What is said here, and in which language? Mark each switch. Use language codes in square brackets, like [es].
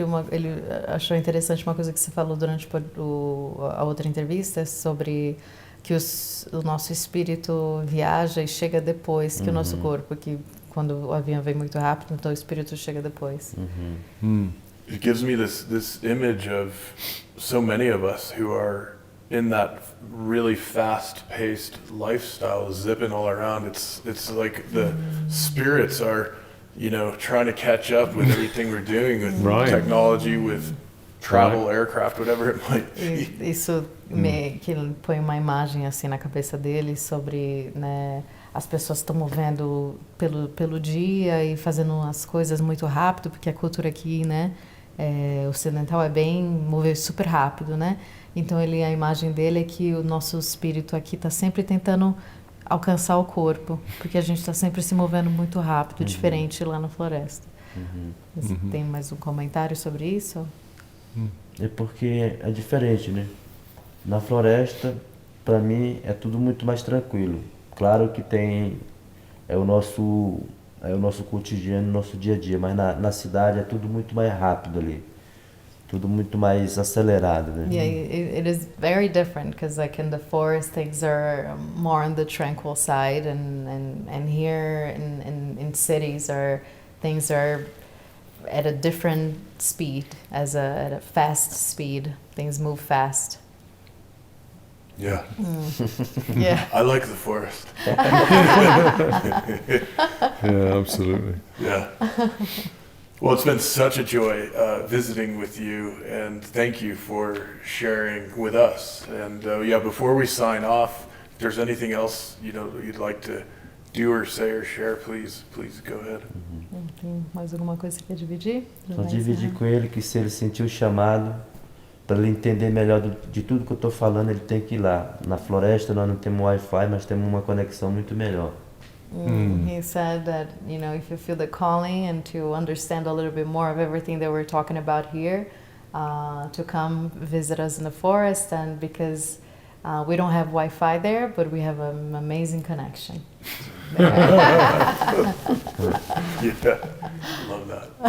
[pt] Ele achou interessante uma coisa que você falou durante a outra entrevista sobre que o nosso espírito viaja e chega depois que o nosso corpo, que quando o avião vem muito rápido, então o espírito chega depois. [en] It gives me this image of so many of us who are in that really fast-paced lifestyle, zipping all around. It's like the spirits are, trying to catch up with everything we're doing with technology, with travel, aircraft, whatever it might be. [pt] Isso que ele põe uma imagem assim na cabeça dele sobre, né, as pessoas estão movendo pelo dia e fazendo as coisas muito rápido, porque a cultura aqui, né, ocidental é bem mover super rápido, né? Então a imagem dele é que o nosso espírito aqui está sempre tentando alcançar o corpo, porque a gente está sempre se movendo muito rápido, diferente lá na floresta. Tem mais um comentário sobre isso? É porque é diferente, né? Na floresta, para mim, é tudo muito mais tranquilo. Claro que tem o nosso cotidiano, nosso dia a dia, mas na cidade é tudo muito mais rápido ali, tudo muito mais acelerado, né? [en] Yeah, it is very different, because like in the forest things are more on the tranquil side, and here in cities things are at a different speed, at a fast speed. Things move fast. Yeah. Yeah. I like the forest. Yeah, absolutely. Yeah. Well, it's been such a joy visiting with you, and thank you for sharing with us. And before we sign off, if there's anything else you'd like to do or say or share, please go ahead. [pt] Tem mais alguma coisa que quer dividir? Só dividir com ele que se ele sentir o chamado, para ele entender melhor de tudo que eu estou falando, ele tem que ir lá. Na floresta nós não temos Wi-Fi, mas temos uma conexão muito melhor. [en] He said that, if you feel the calling and to understand a little bit more of everything that we're talking about here, to come visit us in the forest, and because we don't have Wi-Fi there, but we have an amazing connection. Yeah, love that.